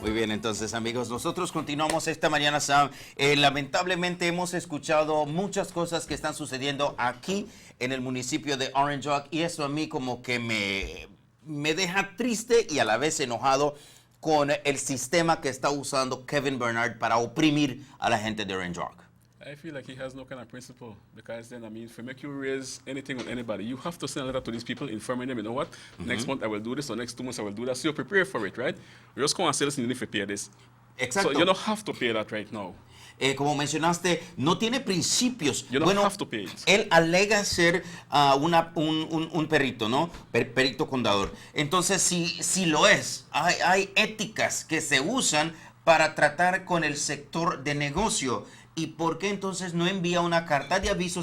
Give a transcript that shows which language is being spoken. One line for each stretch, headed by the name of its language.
Spanish: Entonces, amigos, nosotros continuamos esta mañana, Sam. Lamentablemente hemos escuchado muchas cosas que están sucediendo aquí en el municipio de Orange Walk y eso a mí como que me deja triste y a la vez enojado con el sistema que está usando Kevin Bernard para oprimir a la gente de Orange Walk.
English: I feel like he has no kind of principle because then, I mean, if you make you raise anything on anybody, you have to send a letter to these people informing them, you know what, next month I will do this or next 2 months I will do that. So you're prepared for it, right? You're just going to say, listen, you need to pay this.
Spanish: Exacto.
English: So you don't have to pay that right now.
Spanish: Como mencionaste, no tiene principios.
English: You don't have to pay it.
Spanish: Él alega ser un perito, ¿no? Perito contador. Entonces, si lo es, hay éticas que se usan para tratar con el sector de negocio. ¿Y por qué entonces no envía una carta de aviso?